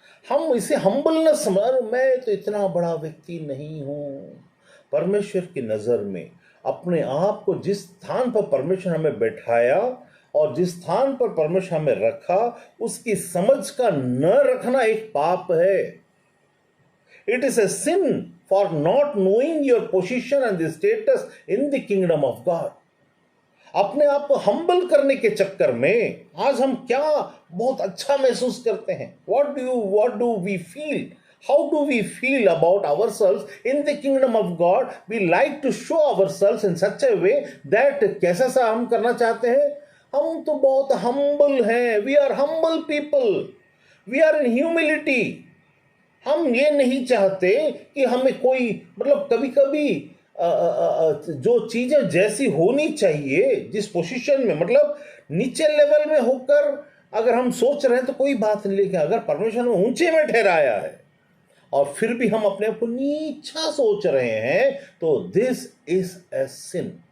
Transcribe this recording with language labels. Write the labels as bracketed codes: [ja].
[hi] हम इसे हम्बलनेस समझ, मैं तो इतना बड़ा व्यक्ति नहीं हूं। परमेश्वर की नजर में अपने आप को जिस स्थान पर परमेश्वर हमें बैठाया और जिस स्थान पर परमेश्वर हमें रखा, उसकी समझ का न रखना एक पाप है। [en] It is a sin for not knowing your position and the status in the kingdom of God. [hi] अपने आप को हम्बल करने के चक्कर में आज हम क्या बहुत अच्छा महसूस करते हैं। [en] what do we feel? How do we feel about ourselves in the kingdom of God? We like to show ourselves in such a way that [hi] कैसा सा हम करना चाहते हैं, हम तो बहुत हम्बल हैं, [en] we are humble people, we are in humility। [hi] हम ये नहीं चाहते कि हमें कोई, मतलब कभी कभी जो चीजें जैसी होनी चाहिए, जिस पोजीशन में, मतलब नीचे लेवल में होकर अगर हम सोच रहे हैं तो कोई बात नहीं, लेकिन अगर परमेश्वर ने ऊंचे में ठहराया है और फिर भी हम अपने आप को नीचा सोच रहे हैं, तो [en] This is a sin.